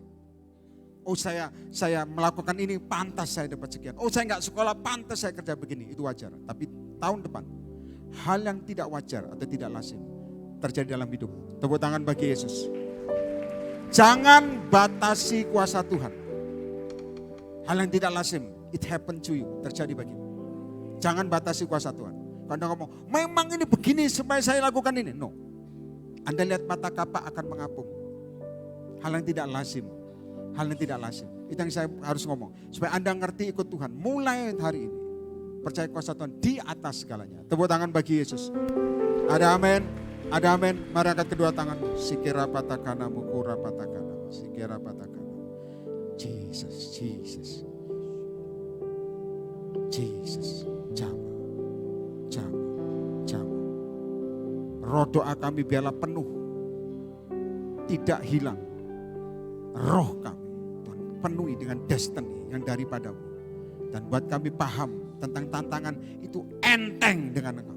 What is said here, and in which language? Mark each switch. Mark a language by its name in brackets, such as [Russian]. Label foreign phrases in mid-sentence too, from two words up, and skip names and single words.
[Indonesian] Oh saya melakukan ini, pantas saya dapat sekian. Oh saya nggak sekolah, pantas saya kerja begini, itu wajar. Tapi tahun depan, hal yang tidak wajar atau tidak lazim terjadi dalam hidup. Tepuk tangan bagi Yesus. Jangan batasi kuasa Tuhan. Hal yang tidak lazim, [English] it happen to you, [Indonesian] terjadi bagimu. Jangan batasi kuasa Tuhan. Anda ngomong, memang ini begini supaya saya lakukan ini. No. Anda lihat mata kapak akan mengapung. Hal yang tidak lazim. Hal yang tidak lazim. Itu yang saya harus ngomong. Supaya Anda ngerti ikut Tuhan. Mulai hari ini. Percaya kuasa Tuhan di atas segalanya. Tepuk tangan bagi Yesus. Ada amin. Ada amin. Mari angkat kedua tanganmu. Sikira patakana mukura patakana. Sikira patakana. Jesus, Jesus. Jesus. Jama. Roh doa kami biarlah penuh, tidak hilang. Roh kami Tuhan penuhi dengan destiny yang daripadamu. Dan buat kami paham tentang tantangan itu enteng dengan Engkau.